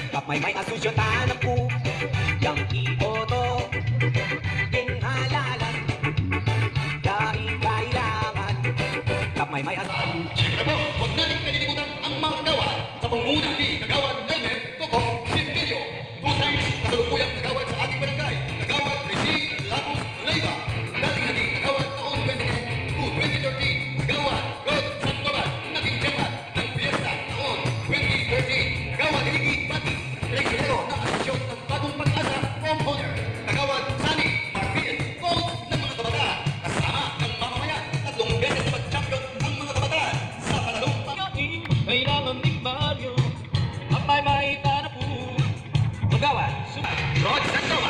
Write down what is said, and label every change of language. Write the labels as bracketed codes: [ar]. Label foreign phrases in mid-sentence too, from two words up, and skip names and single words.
[tl] may asusyotan po yang iboto halalan dahil kailangan may Siyempre po, huwag natin kalilimutan ang mga kagawad sa pangunguna ni Kagawad Elmer Coco Simbilio. 2 times kasalukuyang kagawad sa ating barangay. Kagawad Rizzi Lagos Leiva. Dating naging kagawad taon 2010 to 2013. Kagawad Rod Sandoval. Naging chairman ng Fiesta taon 2013. Kagawad Iligi Pati. Presidero ng Asosasyon ng Bagong Pag-asa Homeowner. Kagawad Sani Marfil. Coach ng mga kabataan. Kasama ng mamamayan. 3 beses na mag-champion ang mga kabataan sa panalong kailangan ni Mario ang may na po magawan Rod Sandoval.